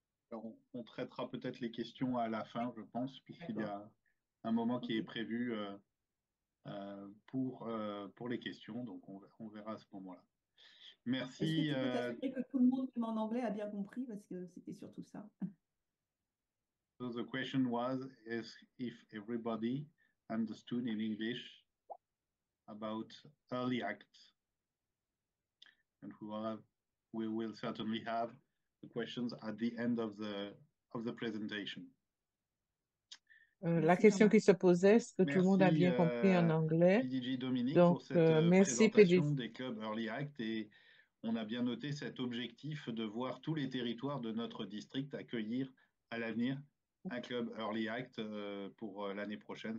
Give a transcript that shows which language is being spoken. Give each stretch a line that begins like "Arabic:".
French: On traitera peut-être les questions à la fin, je pense, puisqu'il y a un moment qui est prévu pour les questions. Donc, on verra à ce moment-là. Merci. Est-ce que tu peux t'assurer que tout le monde, même en anglais, a bien compris? Parce que c'était surtout ça.
English: So the question was if everybody understood in English about early acts. And we will certainly have the questions at the end of the presentation.
French: La question qui se posait, est-ce que tout le monde a bien compris en anglais? PDG Dominique, Donc, pour cette merci présentation des clubs Early Act, et on a bien noté cet objectif de voir tous les territoires de notre district accueillir à l'avenir un club Early Act pour l'année prochaine.